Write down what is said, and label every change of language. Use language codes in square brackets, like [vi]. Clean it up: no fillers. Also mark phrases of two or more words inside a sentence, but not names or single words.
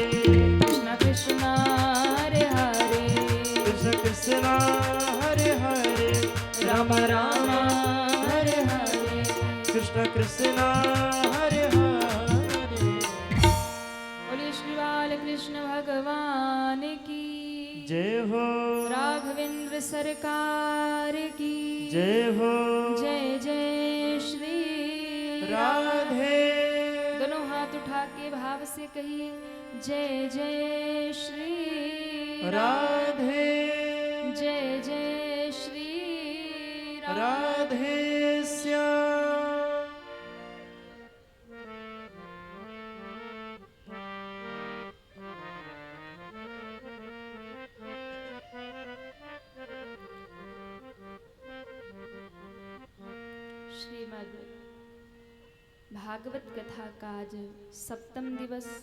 [hi] कृष्ण कृष्ण हरे हरे। कृष्ण कृष्ण हरे हरे। राम राम हरे हरे। कृष्ण कृष्ण हरे हरे। बोलिए श्री बाल कृष्ण भगवान की जय हो राघवेंद्र सरकार की जय हो जय जय श्री राधे। दोनों हाथ उठा के भाव से कहिए जय जय श्री राधे जय जय श्री राधे श्याम। श्रीमद् भागवत कथा का आज सप्तम दिवस।